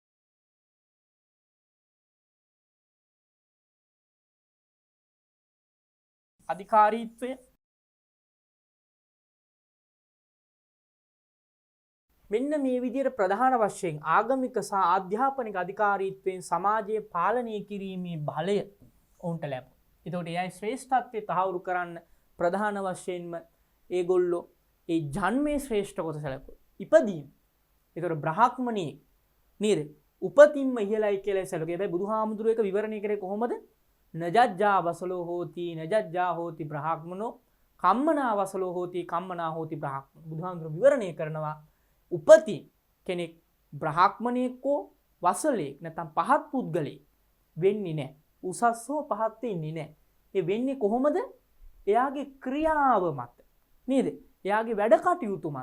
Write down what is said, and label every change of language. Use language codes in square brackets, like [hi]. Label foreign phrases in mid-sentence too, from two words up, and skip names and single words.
[si] අධිකාරීත්වය මෙන්න මේ විදිහට ප්‍රධාන වශයෙන් ආගමික සහ ආධ්‍යාපනික අධිකාරීත්වයෙන් සමාජය පාලනය කිරීමේ බලය ඔවුන්ට ලැබුණා. ඒතකොට එයයි ශ්‍රේෂ්ඨත්වය තහවුරු කරන්න ප්‍රධාන වශයෙන්ම ඒගොල්ලෝ ඒ ජන්මේ ශ්‍රේෂ්ඨ කොට සැලකුවා. ඉපදීම. ඒතකොට බ්‍රාහ්මණී නේද? උපතින්ම ඉහළයි කියලා සැලකුවා. හැබැයි බුදුහාමුදුරුවෝ ඒක විවරණය කරේ කොහොමද? [pi] නජජ්ජා වසලෝ හෝති නජජ්ජා හෝති බ්‍රාහ්මනෝ කම්මනා වසලෝ හෝති කම්මනා හෝති බ්‍රාහ්මනෝ. [si] බුදුහාමුදුරුවෝ විවරණය කරනවා උපති කෙනෙක් බ්‍රාහ්මණයෙක්ෝ වසලෙක් නැත්නම් පහත් පුද්ගලෙක් වෙන්නේ නැහැ. උසස් හෝ පහත් වෙන්නේ නැහැ. ඒ වෙන්නේ කොහොමද? එයාගේ ක්‍රියාව මත. නේද? එයාගේ වැඩ කටයුතු මත.